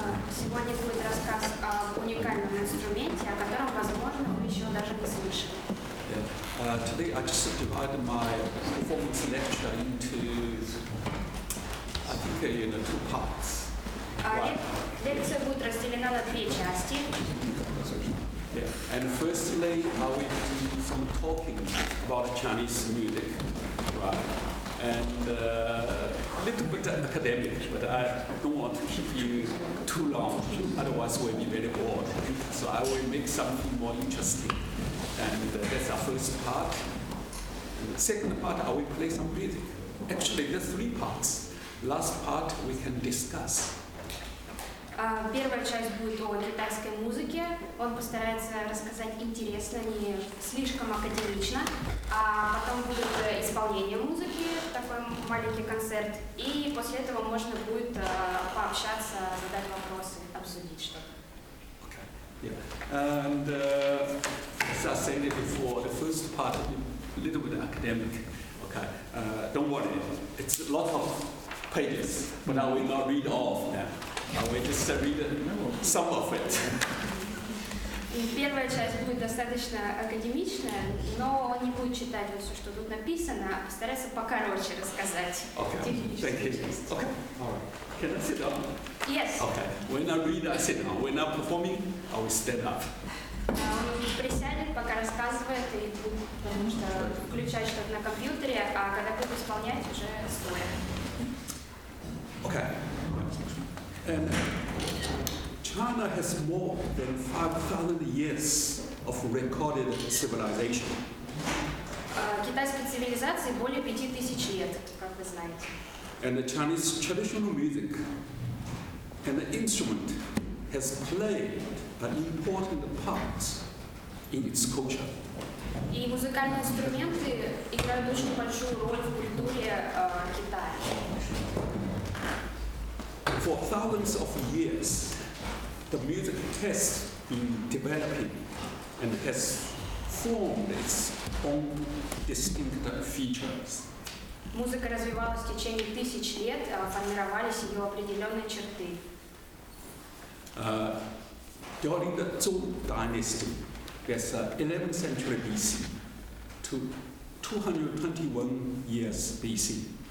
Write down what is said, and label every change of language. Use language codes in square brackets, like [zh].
[ru] Сегодня будет рассказ об уникальном инструменте, о котором, возможно, вы еще даже не слышали. [en] Today I just divided my performance lecture into, I think, two parts. [ru] Лекция будет разделена на две части. [en] And firstly, I will do some talking about Chinese music, right? And a little bit academic, but I don't want to keep you too long, otherwise we'll be very bored. So I will make something more interesting. And that's our first part. And the second part, I will play some music. Actually, there's three parts. Last part we can discuss. [ru] Первая часть будет о китайской музыке. Он постарается рассказать интересно, не слишком академично. А потом будет исполнение музыки, такой маленький концерт. И после этого можно будет пообщаться, задать вопросы, обсудить что-то. [en] Okay. Yeah. And as I said before, the first part is a little bit academic. Okay. Don't worry, it's a lot of pages, but I will not read all of them. I will just read some of it. [ru] Первая часть будет достаточно академичная, но он не будет читать вот все, что тут написано, а постарается покороче рассказать. [en] Okay. Thank you. Okay. All right. Can I sit down? Yes. Okay. When I read, I sit down. When I'm performing, I will stand up. [ru] Он присядет, пока рассказывает, и будет, потому что включать что-то на компьютере, а когда будет исполнять, уже стоя. [en] Okay. And China has more than 5,000 years of recorded civilization. [ru] Китайской цивилизации более 5000 лет, как вы знаете. [en] And the Chinese traditional music and the instrument has played an important part in its culture. [ru] И музыкальные инструменты играют очень большую роль в культуре Китая. [en] For thousands of years, the music has been developing and has formed its own distinct features. [ru] Музыка развивалась в течение тысяч лет, формировались ее определенные черты. [en] During the Zhou dynasty, that's 11th century BC to 221 years BC.